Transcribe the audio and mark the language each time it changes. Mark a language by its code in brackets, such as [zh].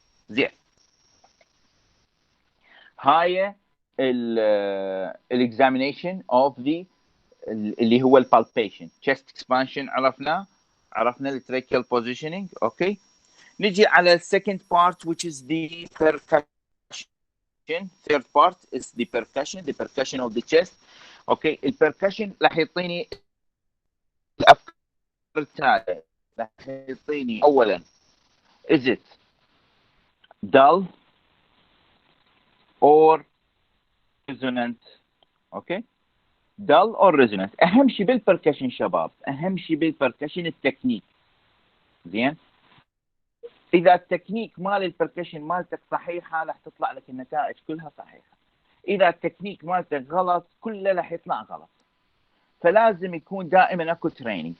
[ar] زين، هاي الاكزامينيشن اوف ذا اللي هو البالبيشن، تشست اكسبانشن عرفنا التراكيال بوزيشننج. اوكي، نجي على السكند بارت [en] which is the percussion. third part is the percussion of the chest. [ar] اوكي، البركشن راح يعطيني الافكار التاليه. راح يعطيني اولا [en] is it dull or resonant. Okay, dull or resonant. [ar] اهم شيء بالبركشن شباب، اهم شيء بالبركشن التكنيك. زين، اذا التكنيك مال البركشن مالتك صحيحه راح تطلع لك النتائج كلها صحيحه. اذا التكنيك مالتك غلط كله راح يطلع غلط. فلازم يكون دائما اكو تريننج.